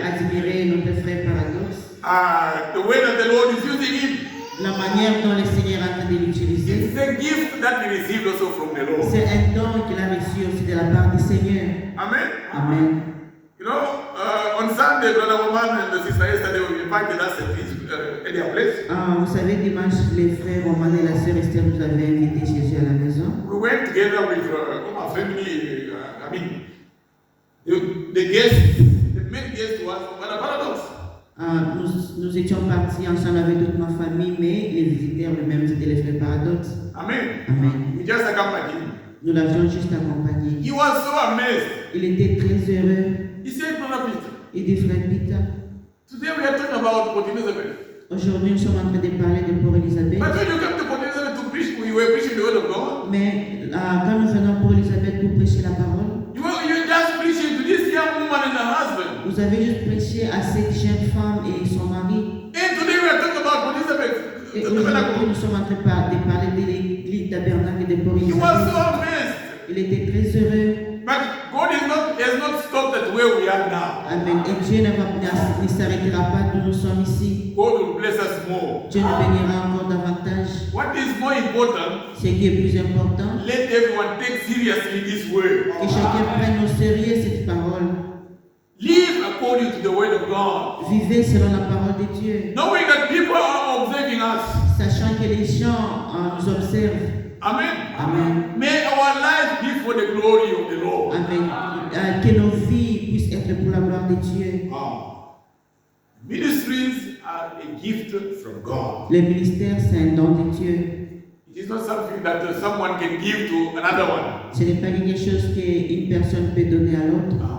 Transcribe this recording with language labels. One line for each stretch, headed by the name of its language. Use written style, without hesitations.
French: admirer notre frère Paradoxe.
English: the way that the Lord is using him.
French: La manière dont le Seigneur est en train de l'utiliser.
English: It's a gift that he received also from the Lord.
French: C'est un don qu'il a reçu aussi de la part du Seigneur. Amen. Amen.
English: You know, on Sunday, Brother Roman and the sister yesterday were invited us at their place.
French: Vous savez, dimanche, les frères Roman et la sœur Esther nous avaient invités chez eux à la maison.
English: We went together with our family. The guests, the main guest was Brother Paradox.
French: Nous étions partis ensemble avec toute ma famille, mais les visiteurs eux-mêmes c'était les frères Paradoxe. Amen. Amen.
English: We just accompanied him.
French: Nous l'avions juste accompagné.
English: He was so amazed.
French: Il était très heureux.
English: He said, Brother Peter,
French: Il dit, frère Peter,
English: today we are talking about Port Elizabeth.
French: aujourd'hui nous sommes en train de parler de Port Elizabeth.
English: But when you come to Port Elizabeth to preach, we were preaching the word of God.
French: Mais quand nous venons à Port Elizabeth pour prêcher la parole,
English: You just preaching to this young woman and her husband.
French: vous avez juste prêché à cette jeune femme et son mari.
English: And today we are talking about Port Elizabeth.
French: Et
English: The
French: aujourd'hui,
English: tabernacle.
French: nous sommes en train de parler de l'église tabernacle de Port
English: He was so
French: Elizabeth.
English: amazed.
French: Il était très heureux.
English: But God has not stopped at where we are now. Amen.
French: Et Dieu ne s'arrêtera pas d'où nous sommes ici.
English: God will bless us more.
French: Dieu nous bénira encore davantage.
English: What is more important,
French: Ce qui est plus important,
English: let everyone take seriously this word.
French: que chacun prenne au sérieux cette parole.
English: Live according to the word of God.
French: Vivez selon la parole de Dieu.
English: Knowing that people are observing us.
French: Sachant que les gens nous observent. Amen. Amen.
English: May our lives be for the glory of the Lord. Amen.
French: Que nos vies puissent être pour la gloire de Dieu.
English: Ministries are a gift from God.
French: Le ministère, c'est un don de Dieu.
English: It is not something that someone can give to another one.
French: Ce n'est pas quelque chose qu'une personne peut donner à l'autre.